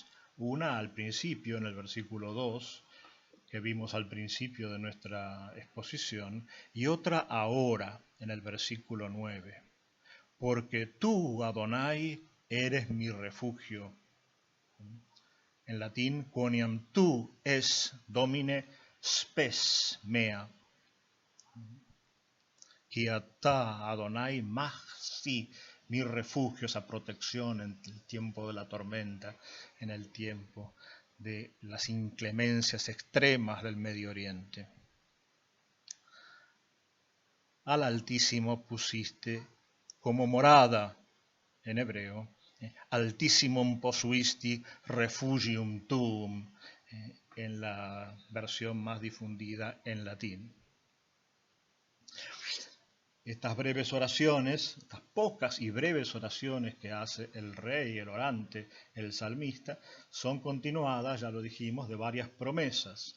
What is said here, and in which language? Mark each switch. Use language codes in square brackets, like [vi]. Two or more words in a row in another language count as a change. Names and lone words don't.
[es] Una al principio, en el versículo 2, que vimos al principio de nuestra exposición, y otra ahora, en el versículo 9. Porque tú, Adonai, eres mi refugio. En latín, [la] quoniam tu es domine spes mea. [he] Quiatá, Adonai, maxi, [es] mi refugio, esa protección en el tiempo de la tormenta, en el tiempo de las inclemencias extremas del Medio Oriente. Al Altísimo pusiste como morada, en hebreo, [la] Altissimum posuisti refugium tuum, [es] en la versión más difundida en latín. Estas breves oraciones, estas pocas y breves oraciones que hace el rey, el orante, el salmista, son continuadas, ya lo dijimos, de varias promesas.